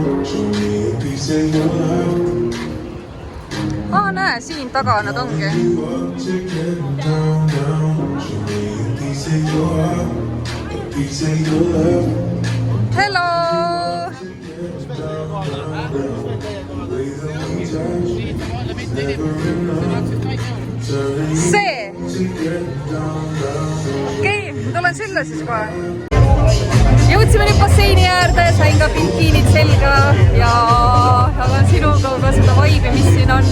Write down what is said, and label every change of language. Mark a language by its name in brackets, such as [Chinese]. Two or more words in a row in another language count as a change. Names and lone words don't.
[English] Show me a piece of your love. [Estonian] Näe, siin taga nad ongi. [English] You up to get down, down. Show me a piece of your heart, a piece of your love. Hello! [Estonian] See! Okei, tulen sülle siis kohe. Jõudsime nüüd basseini äärde, sain ka bikiinid selga ja jagan sinuga ka seda vaibi, mis siin on.